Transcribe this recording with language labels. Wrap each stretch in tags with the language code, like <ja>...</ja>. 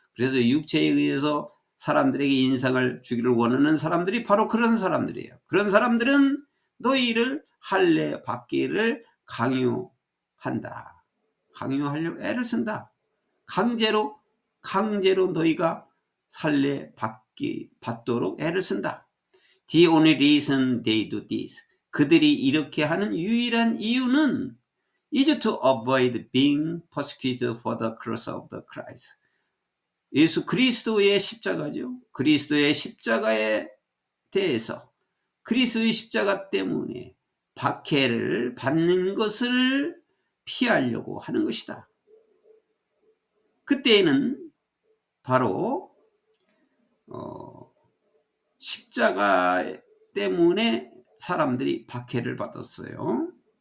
<ko>그래서 육체에 의해서 사람들에게 인상을 주기를 원하는 사람들이 바로 그런 사람들이에요. 그런 사람들은 너희를 할례 받기를 강요한다. 강요하려고 애를 쓴다. 강제로 너희가 할례 받도록 애를 쓴다.</ko> <en>The only reason they do this.</en> <ko>그들이 이렇게 하는 유일한 이유는</ko> <en>is to avoid being persecuted for the cross of the Christ.</en> <ko>예수 그리스도의 십자가죠. 그리스도의 십자가에 대해서, 그리스도의 십자가 때문에 박해를 받는 것을 피하려고 하는 것이다. 그때에는 바로 십자가 때문에 사람들이 박해를 받았어요.</ko>